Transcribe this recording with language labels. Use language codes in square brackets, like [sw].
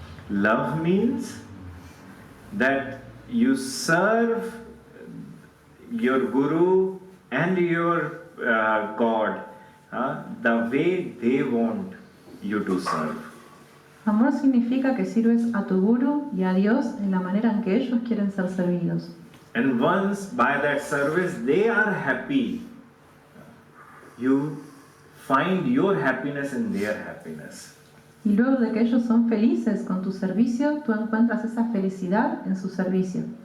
[en] Love means that you serve your Guru and your God the way they want you to serve. [es] Amor significa que sirves a tu Guru y a Dios en la manera en que ellos quieren ser servidos. [en] And once by that service they are happy, you find your happiness in their happiness. [es] Y luego de que ellos son felices con tu servicio, tú encuentras esa felicidad en su servicio.